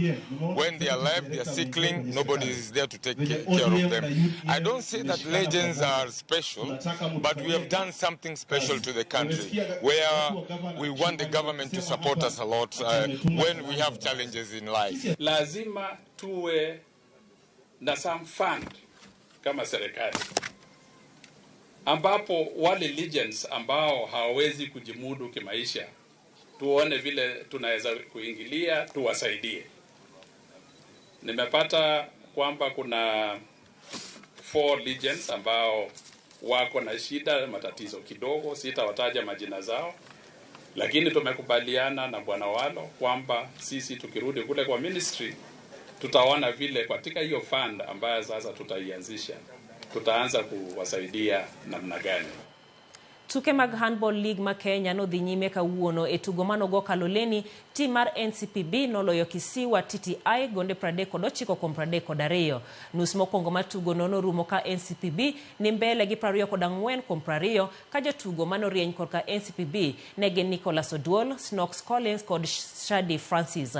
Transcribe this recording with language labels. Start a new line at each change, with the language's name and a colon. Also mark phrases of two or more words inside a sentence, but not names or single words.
English: When they are alive, they are sickling, nobody is there to take care of them. I don't say that legends are special, but we have done something special to the country, where we want the government to support us a lot when we have challenges in life.
Swahili: Lazima tuwe na
English: some fund
Swahili: kama serikali, ambapo wale legends ambao hawawezi kujimudu kimaisha, tuone vile tunaweza kuingilia, tuwasaidie. Nimepata kwamba kuna 4 legends ambao wako na shida, matatizo kidogo, sitawataja majina zao, lakini tumekubaliana na Bwana Walo kwamba sisi tukirudi kule kwa ministry tutaona vile katika hiyo fund ambayo sasa tutaianzisha tutaanza kuwasaidia namna gani.
Luo (Kenya and Tanzania): Tuke mag
English: handball league
Luo (Kenya and Tanzania): ma Kenya no dhi nyime kawuono e tugo manogo kaloleni. Tim mar NCPB noloyo Kisiwa TTI gonde 39 kuom 32. Nus mokwongo mar tugo norumo ka NCPB ni mbele gi 24 kuom 20 ka jotugo manorieny korka NCPB ne gin Nicholas Oduol, Snox Collins kod Shadi Francis.